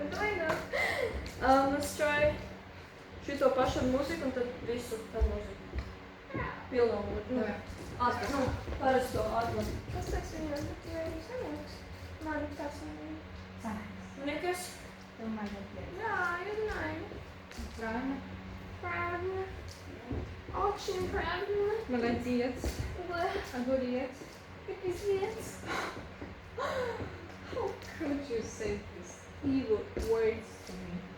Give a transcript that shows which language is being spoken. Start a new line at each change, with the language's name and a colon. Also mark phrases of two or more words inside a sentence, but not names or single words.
English: Let's try
Latvian: šito pašu ar mūziku un tad visu ar mūziku. Pilno mūziku. Davai. Nu, parasto ātrumu. Kas tas viņam ir sanāks? Man tas ir. Nekas. Domāju, ka Jā,
Russian: знаю. правильно. Правильно. Очень правильно. Молодец. Да. Огурец. Пиздец.
English: How could you say these evil words to me?